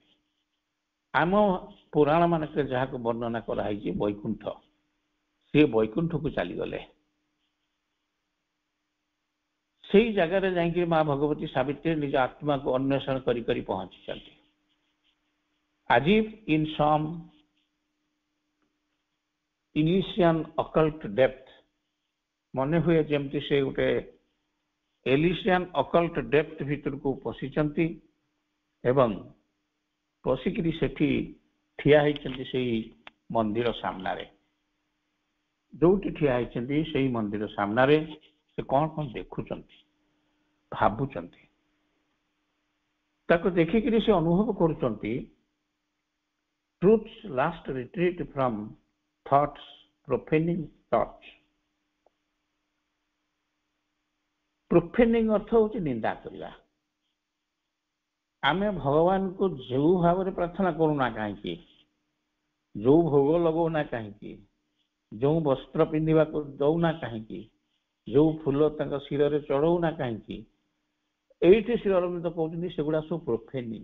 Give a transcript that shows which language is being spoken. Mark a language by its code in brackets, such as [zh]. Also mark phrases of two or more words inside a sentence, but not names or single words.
[or] ଆମ ପୁରାଣ ମାନଙ୍କରେ ଯାହାକୁ ବର୍ଣ୍ଣନା କରାଯାଇଛି ବୈକୁଣ୍ଠ ସେ ବୈକୁଣ୍ଠକୁ ଚାଲିଗଲେ ସେଇ ଜାଗାରେ ଯାଇକି ମା ଭଗବତୀ ସାବିତ୍ରୀ ନିଜ ଆତ୍ମାକୁ ଅନ୍ୱେଷଣ କରି କରି ପହଞ୍ଚିଛନ୍ତି। ଆଜି [en] in some Elysian occult depth [or] ମନେ ହୁଏ ଯେମିତି ସେ ଗୋଟେ [en] Elysian occult depth [or] ଭିତରକୁ ପଶିଛନ୍ତି ଏବଂ ପଶିକିରି ସେଠି ଠିଆ ହେଇଛନ୍ତି ସେଇ ମନ୍ଦିର ସାମ୍ନାରେ। ଯୋଉଠି ଠିଆ ହେଇଛନ୍ତି ସେଇ ମନ୍ଦିର ସାମ୍ନାରେ ସେ କଣ କଣ ଦେଖୁଛନ୍ତି ଭାବୁଛନ୍ତି ତାକୁ ଦେଖିକିରି ସେ ଅନୁଭବ କରୁଛନ୍ତି [en] truth's last retreat from thoughts profaning thoughts। [or] ପ୍ରୋଫେନିଂ ଅର୍ଥ ହଉଛି ନିନ୍ଦା କରିବା। ଆମେ ଭଗବାନଙ୍କୁ ଯୋଉ ଭାବରେ ପ୍ରାର୍ଥନା କରୁନା କାହିଁକି ଯୋଉ ଭୋଗ ଲଗଉନା କାହିଁକି ଯୋଉ ବସ୍ତ୍ର ପିନ୍ଧିବାକୁ ଦଉନା କାହିଁକି ଯୋଉ ଫୁଲ ତାଙ୍କ ଶିରରେ ଚଢଉନା କାହିଁକି ଏଇଠି ଶ୍ରୀ ଅରବିନ୍ଦ କହୁଛନ୍ତି ସେଗୁଡା ସବୁ ପ୍ରୋଫେନିଂ।